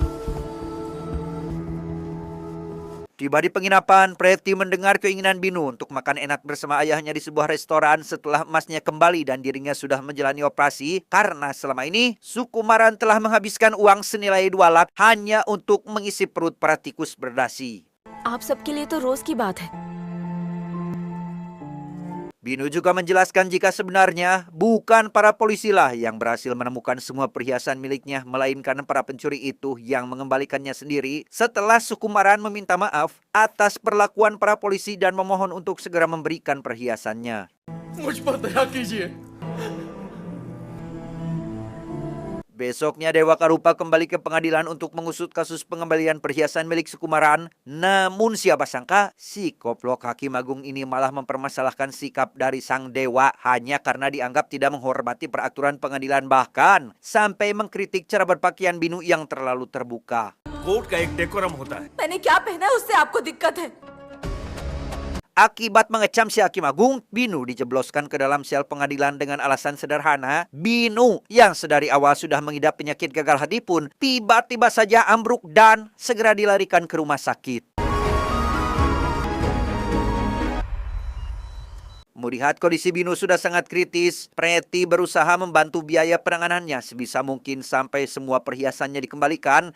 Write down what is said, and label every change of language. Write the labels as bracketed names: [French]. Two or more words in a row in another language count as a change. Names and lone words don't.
[Indonesian] Tiba di penginapan, Preti mendengar keinginan Binu untuk makan enak bersama ayahnya di sebuah restoran setelah emasnya kembali dan dirinya sudah menjalani operasi karena selama ini Sukumaran telah menghabiskan uang senilai 2 lak hanya untuk mengisi perut para tikus berdasi. [Hindi] आप सबके लिए तो रोज की बात है [Indonesian] Binu juga menjelaskan jika sebenarnya bukan para polisilah yang berhasil menemukan semua perhiasan miliknya, melainkan para pencuri itu yang mengembalikannya sendiri setelah Sukumaran meminta maaf atas perlakuan para polisi dan memohon untuk segera memberikan perhiasannya. [Hindi] मुझ पर दया कीजिए. [Indonesian] Besoknya Dewa Karupa kembali ke pengadilan untuk mengusut kasus pengembalian perhiasan milik Sukumaran. Namun siapa sangka si koplok Hakim Agung ini malah mempermasalahkan sikap dari sang dewa hanya karena dianggap tidak menghormati peraturan pengadilan, bahkan sampai mengkritik cara berpakaian Binu yang terlalu terbuka. [Hindi] कोर्ट का एक डेकोरम होता है मैंने क्या पहना है उससे आपको दिक्कत है [Indonesian] Akibat mengecam si Hakim Agung, Binu dijebloskan ke dalam sel pengadilan dengan alasan sederhana. Binu yang sedari awal sudah mengidap penyakit gagal hati pun tiba-tiba saja ambruk dan segera dilarikan ke rumah sakit. Melihat kondisi Binu sudah sangat kritis, Preti berusaha membantu biaya penanganannya sebisa mungkin sampai semua perhiasannya dikembalikan.